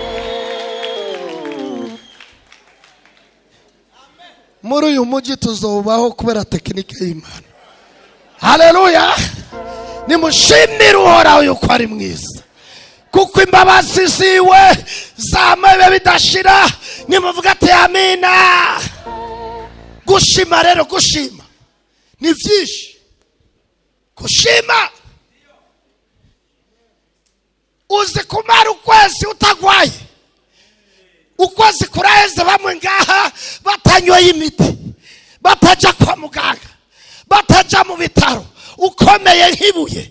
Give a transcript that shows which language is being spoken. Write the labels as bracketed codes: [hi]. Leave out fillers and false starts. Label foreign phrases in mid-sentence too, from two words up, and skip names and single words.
[rn] Muri uyu mujyi tuzobaho kubera tekinike y'Imana. Haleluya. Nimushimire Uhoraho yuko ari mwiza, kuko imbabazi ziwe zamaye bidashira. Nimuvuga ati amina. Gushima rero, gushima ni vyinshi. Gushima uzi kumara ukwezi utagwaye. Ukwezi kuraheze bamwe ngaha batanyoye imiti, bataja kwa muganga, bataja mu bitaro, ukomeye nk'ibuye.